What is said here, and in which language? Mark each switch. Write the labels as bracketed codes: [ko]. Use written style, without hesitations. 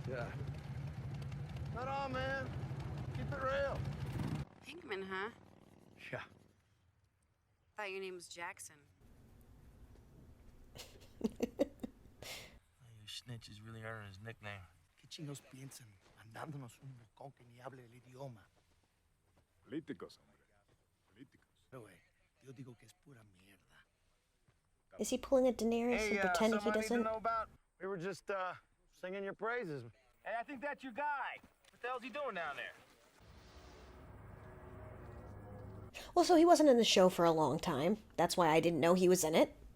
[en] Yeah. Right on, man. Keep it real. Pinkman, huh? Yeah. Thought your name was Jackson. Your snitch is really earning his nickname. [es] ¿Qué chingos piensan? Mandándonos un bocón que ni hable el idioma. Políticos, hombre. Políticos. No, güey. Yo digo que es pura mierda. [en] Is he pulling a Daenerys and pretending he something I need to doesn't? know about? We were just, singing your praises. Hey, I think that's your guy. What the hell's he doing down there? Well, so he wasn't in the show for a long time. That's why I didn't know he was in it.